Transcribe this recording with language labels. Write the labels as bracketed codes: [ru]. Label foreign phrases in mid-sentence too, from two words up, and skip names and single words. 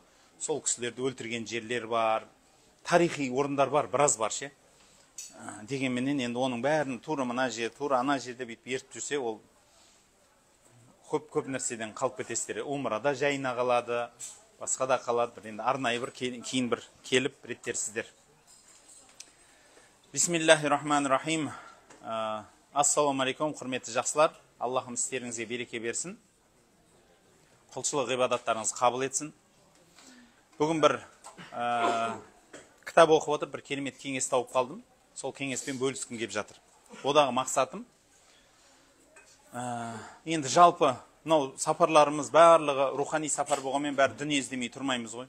[kk] Сол кісілерді өлтірген жерлер бар, тарихи орындар бар, біраз бар ше. Дегенменен енді оның бәрін тура мына жер, тура ана жерде бүйтіп ертіп жүрсе, ол көп нәрседен қалып кетесіздер. Умрада жайына қалады, басқа да қалады. Енді арнайы бір кейін бір келіп реттерсіздер. [ar] بسم الله الرحمن الرحيم. السلام عليكم, [kk] құрметті жақсылар. Аллахым істеріңізге береке берсін. Құлшылық ғибадаттарыңыз қабыл етсін. Бүгін бір кітап оқып отыр, бір керемет кеңес тауып қалдым. Сол кеңеспен бөліскім келіп жатыр. Одағы мақсатым енді жалпы мынау сапарларымыз барлығы рухани сапар болғанмен бәрі дүние іздемей тұрмаймыз ғой.